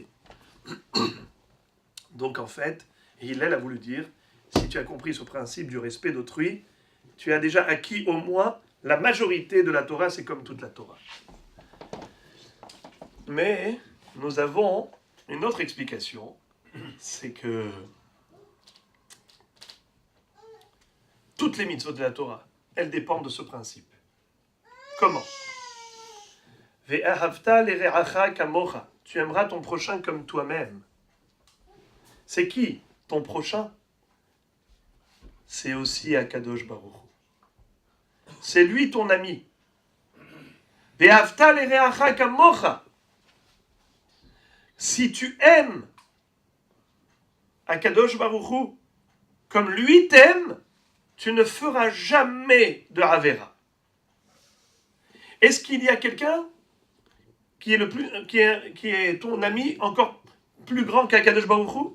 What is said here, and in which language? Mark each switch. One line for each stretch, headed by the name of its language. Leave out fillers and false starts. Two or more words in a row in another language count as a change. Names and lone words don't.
French: Donc en fait, Hillel a voulu dire, si tu as compris ce principe du respect d'autrui, tu as déjà acquis au moins la majorité de la Torah, c'est comme toute la Torah. Mais nous avons une autre explication, c'est que toutes les mitzvot de la Torah, elles dépendent de ce principe. Comment?
Hebrew: ואהבת לרעך כמוך.
French: Tu aimeras ton prochain comme toi-même. C'est qui ton prochain? C'est aussi Akadosh Baruch Hu. C'est lui ton ami.
Hebrew: ואהבת לרעך כמוך.
French: Si tu aimes Akadosh Baruch Hu comme lui t'aime, tu ne feras jamais de Havera. Est-ce qu'il y a quelqu'un qui est ton ami encore plus grand qu'Akadosh Baruch Hu?